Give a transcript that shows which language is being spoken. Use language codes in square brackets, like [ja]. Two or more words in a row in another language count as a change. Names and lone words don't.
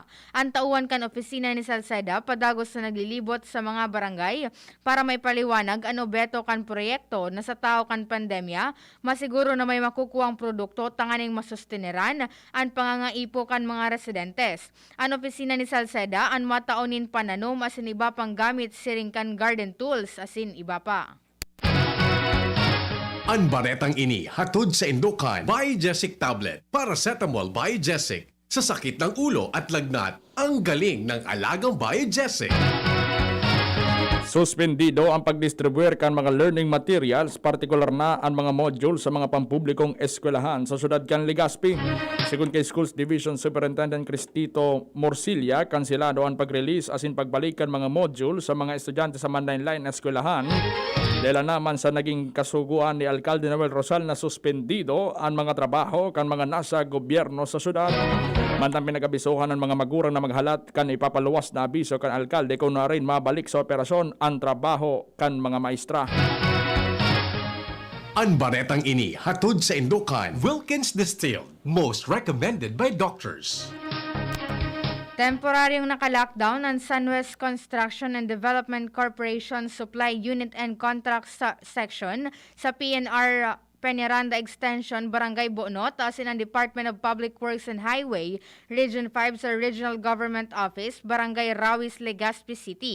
[bik] Ang tauhan kan opisina ni Salceda padagos na naglilibot sa mga barangay para may paliwanag ano beto kan proyekto na sa tao kan pandemya masiguro na may makukuha ang produkto tanganing masusteneran ang pangangaipo kan mga residentes. Ang opisina ni Salceda ang mataonin pananom asin iba pang gamit siring kan garden tools asin iba pa. Ang baretang ini hatod sa Indokan. [tl] Biogesic Tablet. Paracetamol Biogesic. Sa sakit ng ulo at lagnat, ang galing ng alagang Biogesic. [bik] Suspendido ang pagdistribuir kan mga [en] learning materials, [bik] partikular na ang mga module sa mga pampublikong eskwelahan sa syudad kan Legazpi. Sigun kay Schools Division Superintendent Cristito Morcilla, kansilado ang pag-release asin pagbalikan mga module sa mga estudyante sa Mandainline eskwelahan. Dela naman sa naging kasuguan ni Alcalde Noel Rosal na suspendido ang mga trabaho kan mga nasa gobyerno sa syudad. Mantang pinag-abisuhan ng mga magurang na maghalat kan ipapaluwas na abiso kan alkalde kung na rin mabalik sa operasyon ang trabaho kan mga maestra. Ang baretang ini hatod sa Indokan. [en] Wilkins Distilled. Most recommended by doctors. [bik] Temporaryong naka-lockdown ang Sunwest Construction and Development Corporation Supply Unit and Contract Section sa PNR Peñaranda Extension, Barangay Bonot, asin ang Department of Public Works and Highway, Region 5 sa Regional Government Office, Barangay Rawis, Legazpi City.